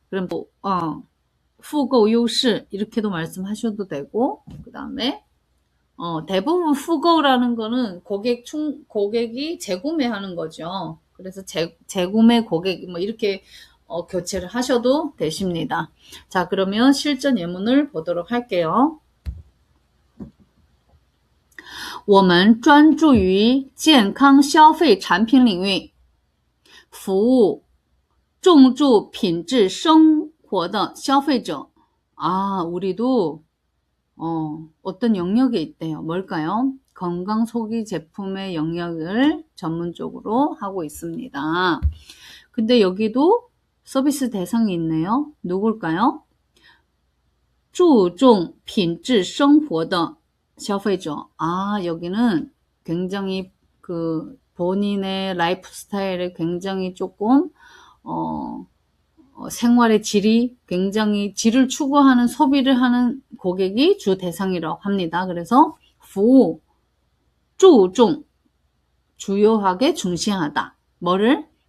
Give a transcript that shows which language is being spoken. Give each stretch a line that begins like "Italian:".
Korean: 그럼 뭐
Chinese: 复购优势
Korean: 이렇게도 말씀하셔도 되고 그 다음에 대부분 후거라는 거는 고객이 재구매하는 거죠. 그래서 재구매 고객 뭐 이렇게 교체를 하셔도 되십니다. 자, 그러면 실전 예문을 보도록 할게요.
Chinese: 我们专注于健康消费产品领域，服务重注品质生活的消费者。
Korean: 우리도 어떤 영역에 있대요. 뭘까요? 건강 소비 제품의 영역을 전문적으로 하고 있습니다. 근데 여기도 서비스 대상이 있네요. 누굴까요?
Chinese: 注重品质生活的消费者.
Korean: 여기는 굉장히 본인의 라이프 스타일에 굉장히 조금 생활의 질이 굉장히 질을 추구하는 소비를 하는 고객이 주 대상이라고 합니다. 그래서
Chinese: 服务 注重
Korean: 주요하게 중시하다. 뭐를?